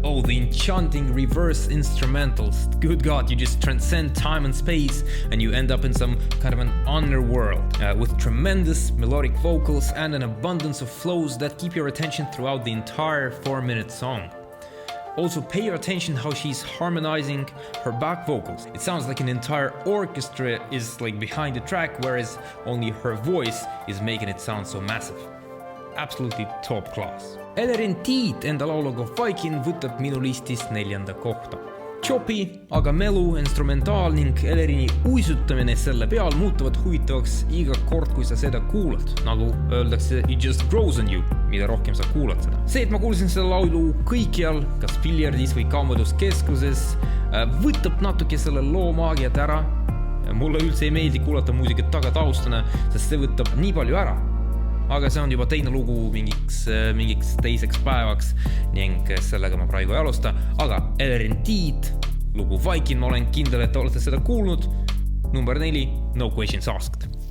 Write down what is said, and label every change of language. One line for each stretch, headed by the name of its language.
English: Oh, the enchanting reverse instrumentals. Good God, you just transcend time and space and you end up in some kind of an underworld with tremendous melodic vocals and an abundance of flows that keep your attention throughout the entire 4-minute song. Also, pay your attention how she's harmonizing her back vocals. It sounds like an entire orchestra is like behind the track, whereas only her voice is making it sound so massive. Absolutely top class.
Estonian: Elerin Tiit enda lauluga Viking võtab minu listist 4. kohta. Choppy, aga melu, instrumentaal ning Elerini uisutamine selle peal muutuvad huvitavaks iga kord, kui sa seda kuulad. Nagu öeldakse,
English: it just grows on you,
Estonian: mida rohkem sa kuulad seda. See, et ma kuulsin selle laulu kõikjal, kas piljardis või kaubanduskeskuses, võtab natuke selle loo maagiat ära. Mulle üldse ei meeldi kuulata muusikat taga taustana, sest see võtab nii palju ära. Aga see on juba teine lugu mingiks teiseks päevaks ning sellega ma praegu ei alusta. Aga Elerin Tiit, lugu Viking, ma olen kindel, et olete seda kuulnud.
English: Number 4, No Questions Asked.